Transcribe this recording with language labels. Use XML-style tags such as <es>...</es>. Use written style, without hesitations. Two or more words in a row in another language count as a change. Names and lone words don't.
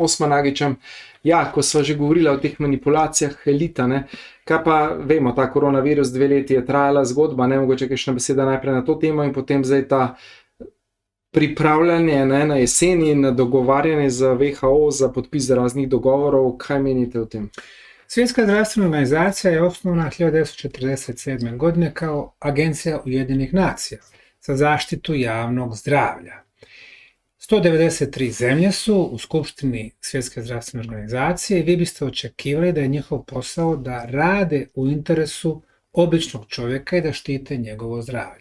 <sl>Semirjem Osmanagićem, Ja, ko sva že govorila o teh manipulacijah elita, ne, kaj pa vemo, ta koronavirus 2 leti je trajala zgodba, ne, mogoče kakšna beseda najprej na to temo in potem zdaj ta pripravljanje, ne, na jeseni, na dogovarjanje za WHO, za podpis raznih dogovorov, kaj menite o tem?</sl> <bs>Svjetska zdravstvena organizacija je osnovana 1947. godine kao Agencija Ujedinjenih nacija za zaštitu javnog zdravlja. 193 zemlje su u Skupštini Svjetske zdravstvene organizacije i vi biste očekivali da je njihov posao da rade u interesu običnog čovjeka i da štite njegovo zdravlje.</bs>